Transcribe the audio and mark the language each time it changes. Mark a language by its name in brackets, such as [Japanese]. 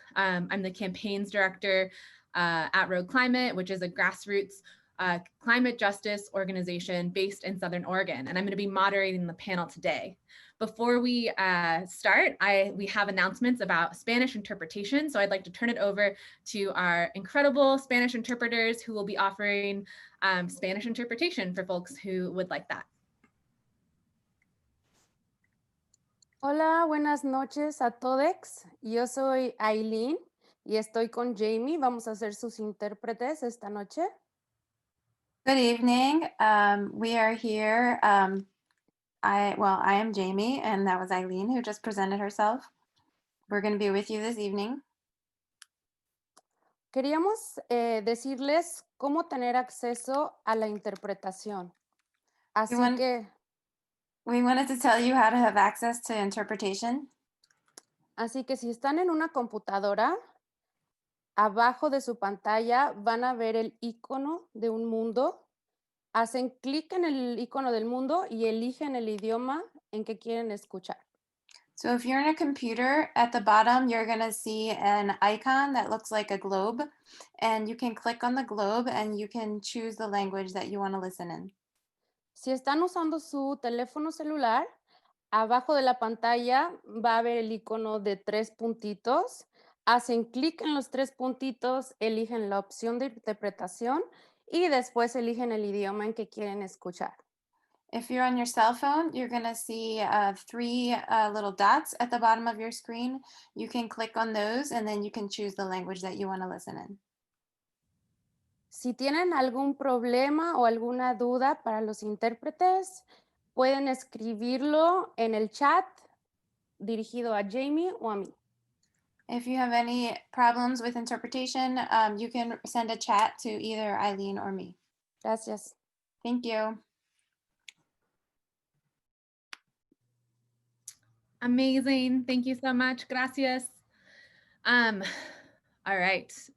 [English] I'm the campaigns director at Road Climate, which is a grassroots climate justice organization based in Southern Oregon, and I'm going to be moderating the panel today. Before we start, we have announcements about Spanish interpretation, so I'd like to turn it over to our incredible Spanish interpreters who will be offering Spanish interpretation for folks who would like that. [Spanish] Hola, buenas noches a todos. Yo soy Aileen y estoy con Jamie. Vamos a ser sus intérpretes esta noche. [English] Good evening. We are here. I am Jamie, and that was Eileen who just presented herself. We're going to be with you this evening. [Spanish] Queríamos decirles cómo tener acceso a la interpretación. [English] We wanted to tell you how to have access to interpretation. [Spanish] Así que si están en una computadora, abajo de su pantalla van a ver el icono de un mundo. Hacen clic en el icono del mundo y eligen el idioma en que quieren escuchar. [English] So if you're in a computer, at the bottom, you're going to see an icon that looks like a globe, and you can click on the globe and you can choose the language that you want to listen in. [Spanish] Si están usando su teléfono celular, abajo de la pantalla va a haber el icono de 3 puntitos. Hacen clic en los 3 puntitos, eligen la opción de interpretación y después eligen el idioma en que quieren escuchar. [English] If you're on your cell phone, you're going to see 3 little dots at the bottom of your screen. You can click on those and then you can choose the language that you want to listen in. [Spanish] Si tienen algún problema o alguna duda para los intérpretes, pueden escribirlo en el chat dirigido a Jamie o a mí. [English] If you have any problems with interpretation, you can send a chat to either Eileen or me. [Spanish] Gracias. [English] Thank you. Amazing. Thank you so much. [Spanish] Gracias. [English] All right.